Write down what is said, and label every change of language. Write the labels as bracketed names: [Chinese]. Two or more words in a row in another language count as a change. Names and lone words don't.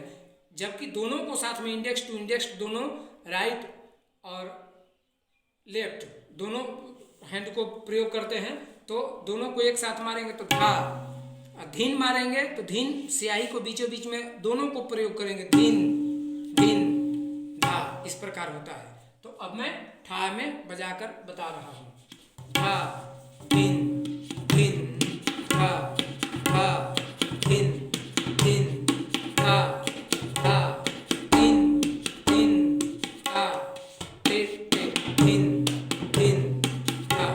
[Hindi] जबकि दोनों को साथ में [English] index to index [Hindi] दोनों, राइट और लेफ्ट दोनों हैंड को प्रयोग करते हैं। तो दोनों को एक साथ मारेंगे तो धा, धीन मारेंगे तो धीन स्याही को बीचों बीच में दोनों को प्रयोग करेंगे, धीन धीन धा। इस प्रकार होता है। तो अब मैं ठा में बजाकर बता रहा हूँ। धा धीन धीन धा, धा धीन धीन धा, धा धीन धीन धा, टे टे धीन धीन धा।